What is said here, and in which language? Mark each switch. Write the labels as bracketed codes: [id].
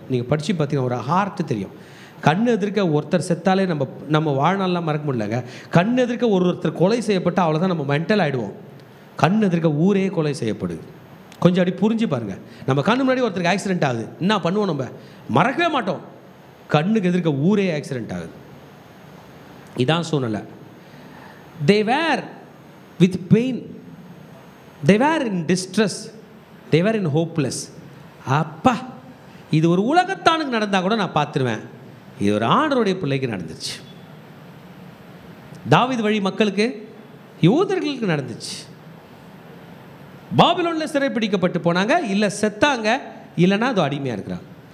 [ta] நீங்கள் படித்து பார்த்தீங்கன்னா ஒரு ஹார்ட் தெரியும். கண் எதிர்க்க ஒருத்தர் செத்தாலே நம்ம வாழ்நாள்லாம் மறக்க முடியலங்க. கண் எதிர்க்க ஒருத்தர் கொலை செய்யப்பட்டு அவ்வளோதான் நம்ம மென்டல் ஆகிடுவோம். கண் எதிர்க்க ஊரே கொலை செய்யப்படுது. கொஞ்சம் அப்படி புரிஞ்சு பாருங்கள். நம்ம கண்ணு முன்னாடி ஒருத்தருக்கு ஆக்சிடென்ட் ஆகுது, என்ன பண்ணுவோம்? நம்ம மறக்கவே மாட்டோம். கண்ணுக்கு எதிர்க்க ஊரே ஆக்சிடென்ட் ஆகுது. இதான் சூழ்நிலை. [en] they were with pain, they were in distress, they were in hopeless. [ta] அப்பா, இது ஒரு உலகத்தானுக்கு நடந்தால் கூட நான் பார்த்துருவேன், இது ஒரு ஆண்டவருடைய பிள்ளைக்கு நடந்துச்சு. தாவீது வழி மக்களுக்கு, யூதர்களுக்கு நடந்துச்சு. பாபிலோனில் சிறைப்பிடிக்கப்பட்டு போனாங்க, இல்லை செத்தாங்க, இல்லைன்னா அது அடிமையாக இருக்கிறாங்க.